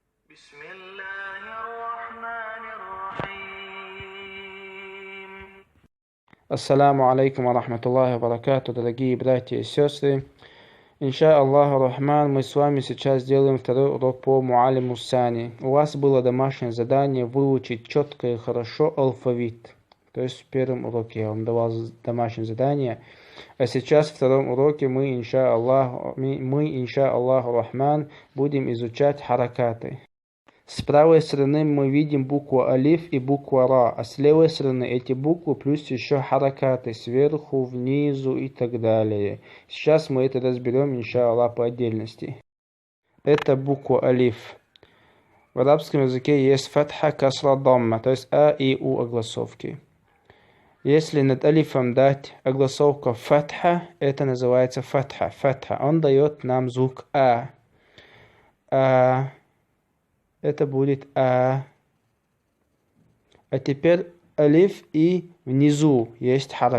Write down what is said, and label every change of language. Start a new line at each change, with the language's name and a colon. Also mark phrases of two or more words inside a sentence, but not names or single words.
Arabic: بسم الله الرحمن الرحيم. السلام عليكم ورحمة الله وبركاته,
Russian: дорогие братья и сестры.
Arabic: إن شاء الله الرحمن,
Russian: мы с вами сейчас сделаем второй урок по Муалиму Сани. У вас было домашнее задание выучить четко и хорошо алфавит. То есть в первом уроке я вам давал домашнее задание. А сейчас в втором уроке мы,
Arabic: إن شاء الله الرحمن,
Russian: будем изучать харакаты. С правой стороны мы видим букву алиф и букву ра, а с левой стороны эти буквы плюс еще харакаты сверху, внизу и так далее. Сейчас мы это разберем, иншаллах, по отдельности. Это буква алиф. В арабском языке есть фатха, касра, дамма, то есть а и у огласовки. Если над алифом дать огласовку фатха, это называется фатха. Фатха. Он дает нам звук а. Это будет а. А теперь алиф и внизу есть харак.